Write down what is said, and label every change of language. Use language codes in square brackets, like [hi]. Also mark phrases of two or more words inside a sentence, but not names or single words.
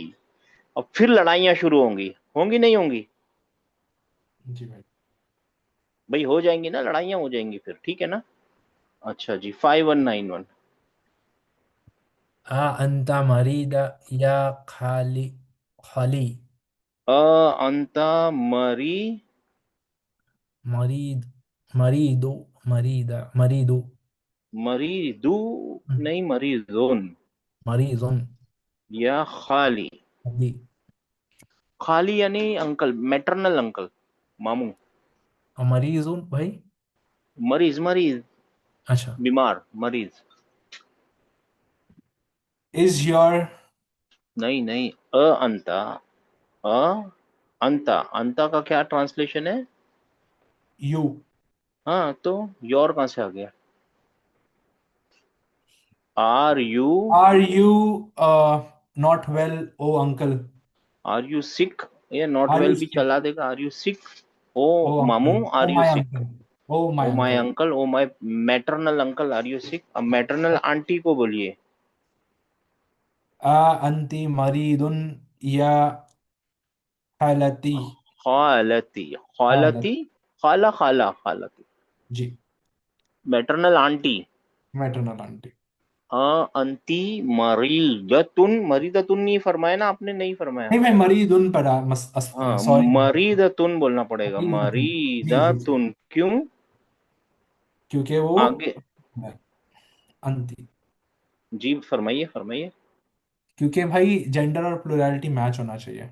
[hi] अब फिर लड़ाइयां शुरू होंगी। होंगी नहीं होंगी? जी भाई। भाई हो जाएंगी ना, लड़ाइयां हो जाएंगी फिर। ठीक है ना? अच्छा जी, 5191। [ar] أنت مريضا يا خالي خالي أنت مري مريض مريضو مريضا مريضو [hi] मरीदू नहीं, मरीजुन। [ar] मरीजुन يا خالي. खाली। [hi] खाली यानी अंकल, [en] maternal uncle, [hi] मामू। और मरीजुन भाई। मरीज, मरीज, अच्छा। बीमार, मरीज। [en] Is your [hi] नहीं नहीं, अंता, अ अंता, अंता का क्या ट्रांसलेशन है? [en] you [hi] हाँ, तो योर कहाँ से आ गया? [en] are you, are you not well, oh uncle? are you sick? ये नॉट Are वेल you [hi] भी [en] sick, [hi] चला देगा। [en] are you sick? [hi] ओ [en] oh [hi] मामू, [en] uncle? आर Oh यू my सिक? uncle. Oh my oh my uncle. uncle, oh my maternal uncle, are you sick? [hi] अब [en] maternal aunt [hi] को बोलिए। [ar] أنتِ مريضٌ يا خالتي. खालती, खालत خالتي، خالة، خالة، خالتي. [hi] जी, [en] maternal aunt. maternal aunt. [ar] أنتِ مريضةٌ, [hi] मरीदतुन नहीं फरमाया ना आपने? नहीं फरमाया। नहीं, मैं मरीदुन पढ़ा, हाँ, सॉरी। मरीदतुन बोलना पड़ेगा, मरीदुन, जी जी जी, मरीदतुन। क्यों? क्योंकि वो आगे [ar] अंती, [hi] जी, फरमाइए फरमाइए। क्योंकि भाई जेंडर और प्लुरैलिटी मैच होना चाहिए।